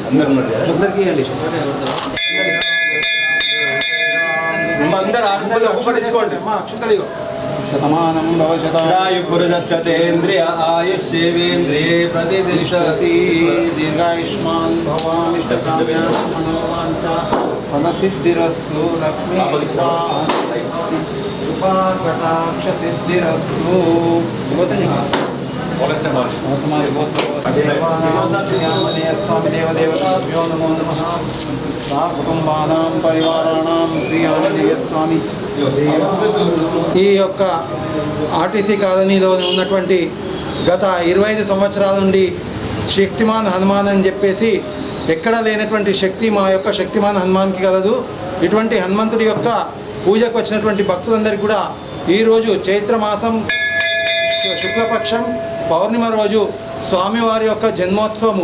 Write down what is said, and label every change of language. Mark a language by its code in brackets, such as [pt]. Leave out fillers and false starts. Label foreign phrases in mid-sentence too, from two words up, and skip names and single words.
[sa] अंदर अक्षतली शतमानं भवशतायुपुरुषशतेन्द्रिय आयुष्येवेन्द्रिये प्रतिष्ठति दीर्घायुष्मान् भवामिष्टकाम्यामनोवाञ्छा फलसिद्धिरस्तु लक्ष्मी कृपाकटाक्ष सिद्धिरस्तु आंजनेय स्वामी देवदेवताभ्यो नमो नमः। कुटुम्बानां परिवाराणां श्री ఆంజనేయ స్వామి. [te] ఈ యొక్క ఆర్టీసీ కాలనీలో ఉన్నటువంటి గత 25 సంవత్సరాల నుండి శక్తిమాన్ హనుమాన్ అని చెప్పేసి ఎక్కడా లేనటువంటి శక్తి మా యొక్క శక్తిమాన్ హనుమాన్కి కలదు. ఇటువంటి హనుమంతుడి యొక్క పూజకు వచ్చినటువంటి భక్తులందరికీ కూడా ఈరోజు చైత్రమాసం శుక్లపక్షం పౌర్ణిమ రోజు స్వామివారి యొక్క జన్మోత్సవము.